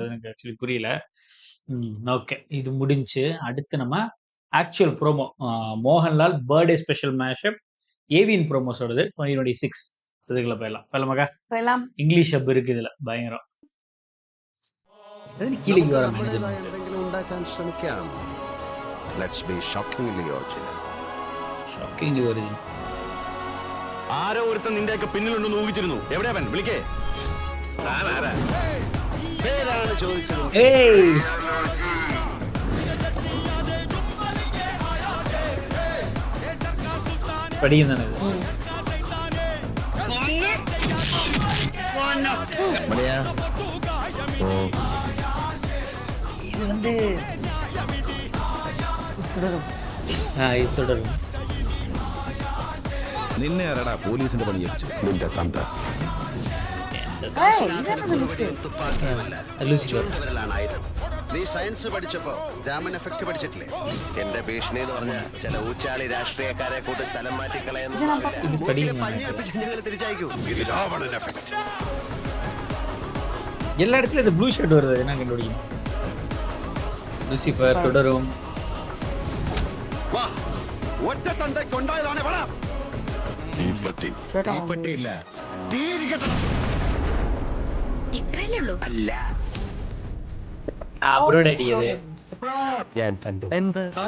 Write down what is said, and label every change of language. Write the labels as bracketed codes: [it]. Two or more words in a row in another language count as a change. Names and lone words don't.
[ta] எனக்கு ஆக்சுவலி புரியல. ஓகே, இது முடிஞ்சு அடுத்து நம்ம [en] actual promo [ta] மோகன்லால் [en] birthday special mashup AVN [ta] ப்ரோமோஸோடது 2026. இதுக்குள்ள போயிடலாம். போயிடலாமாக்கா? போயிடலாம். இங்கிலீஷ் அப் இருக்கு இதுல, பயங்கரம். [ml] അതിന് കീഴിലേക്ക് നമുക്ക് വരാൻ നമ്മുടേതായ എന്തെങ്കിലും ഉണ്ടാക്കാൻ ശ്രമിക്കാം. [en] let's be shockingly original. shocking origin. [ml] ആരോ ഒരുത്തൻ നിന്റെയൊക്കെ പിന്നിലുണ്ടെന്ന് ഊഹിച്ചിരുന്നു. എവിടെയാ അവൻ? വിളിക്കേ. പേരാണ് ചോദിച്ചത്. ഏയ് പഠിക്കുന്നതാണ് ഇത്. മണിയാ [ta] இது வந்து തുടരും. [ml] ഇത് തുടരും. നിന്നെ ആരാടാ പോലീസിന്റെ പണി ഏൽപ്പിച്ചത്? നിന്റെ തന്ത. തുപ്പാക്കിയതല്ല, ലൂസിഫർ. ചുണ്ടുവിരലാണ് ആയുധം. നീ സയൻസ് പഠിച്ചപ്പോ രാമൻ എഫക്ട് പഠിച്ചിട്ടില്ലേ? എന്റെ ഭീഷണി എന്ന് പറഞ്ഞ ചില ഊച്ചാളി രാഷ്ട്രീയക്കാരെ കൂട്ടി സ്ഥലം മാറ്റി കളയുന്ന ഇത് പഠിക്കുന്നതാണ്. പഞ്ഞേൽപ്പിച്ച് ഞങ്ങൾ തിരിച്ചയക്കൂ. ഇത് രാവണൻ എഫക്ട്. [ta] எல்லா இடத்துலயும் இந்த [en] blue shirt [ta] வருது, என்ன கண்டுபிடிக்கும்? லூசிஃபர் தொடரும். [ml] വാ, ഒറ്റ തന്തയ്ക്കുണ്ടായതാണ് പറ. തീപ്പെട്ടി. ചേട്ടാ തീപ്പെട്ടിയില്ല. തീരിക്കട്ടെ. ഇത്രയല്ലേ ഉള്ളൂ. അല്ല. അവരോട് അടിയത്. ഞാൻ കണ്ടു. എന്ത്